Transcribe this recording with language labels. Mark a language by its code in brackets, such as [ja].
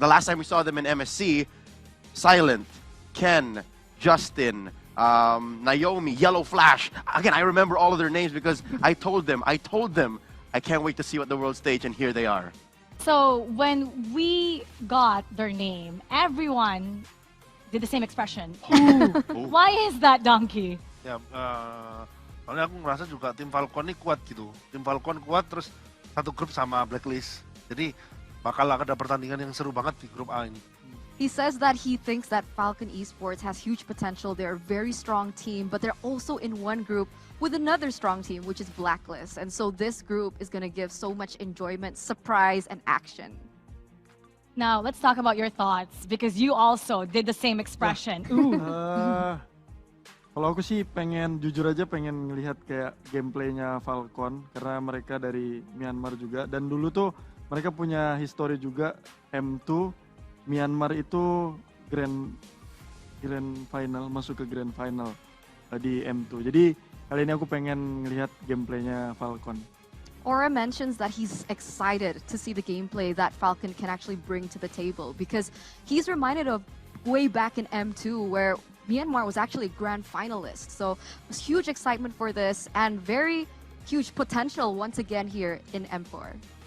[en] The last time we saw them in MSC, Silent, Ken, Justin, Naomi, Yellow Flash. Again, I remember all of their names because I told them, I can't wait to see what the world stage, and here they are. So when we got their name, everyone did the same expression. Ooh. Why is that, Donkey? [id] Ya, soalnya aku ngerasa juga tim Falcon ini kuat gitu. Tim Falcon kuat terus satu grup sama Blacklist. Jadi bakal ada pertandingan yang seru banget di grup A ini. [en] He says that he thinks that Falcon Esports has huge potential. They're a very strong team, but they're also in one group with another strong team, which is Blacklist. And so this group is going to give so much enjoyment, surprise, and action. Now, let's talk about your thoughts, because you also did the same expression. Ooh. [id] Kalau aku sih jujur aja pengen ngelihat kayak gameplaynya Falcon, karena mereka dari Myanmar juga, dan dulu tuh mereka punya history juga M2. Myanmar itu grand final, masuk ke grand final di M2. Jadi kali ini aku pengen ngelihat gameplaynya Falcon. [en] Aura mentions that he's excited to see the gameplay that Falcon can actually bring to the table, because he's reminded of way back in M2 where Myanmar was actually a grand finalist. So there's huge excitement for this and very huge potential once again here in M4.